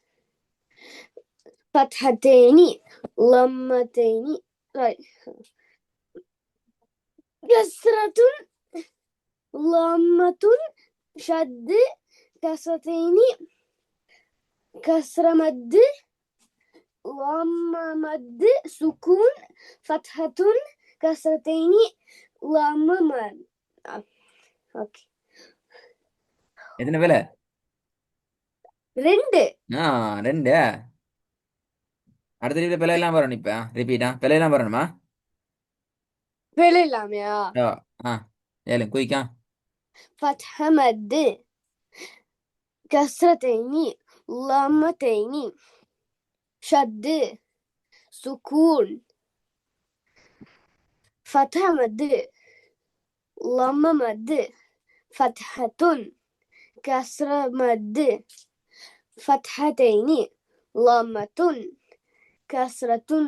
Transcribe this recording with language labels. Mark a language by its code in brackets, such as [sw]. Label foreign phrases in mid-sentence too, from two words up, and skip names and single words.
[ar] فتحتين لمتين كسرة لمة شد كسرتين كسر مد لم مد سكون فتحة كسرتين لم مد اوكي [ta] எத்தனை வேலை? ரெண்டு ரெண்டு. அடுத்த வீட்டுல பிள்ளை எல்லாம் வரணும். இப்ப ரிப்பீட்டா பிள்ளை எல்லாம் வரணுமா? வேலை இல்லாமையா? ஏழு குயிக்கா. [ar] فتحة مد كسرتين لمتين شد سكون فتحة مد لم مد فتحة كسر مد فتحتين لمة كسرة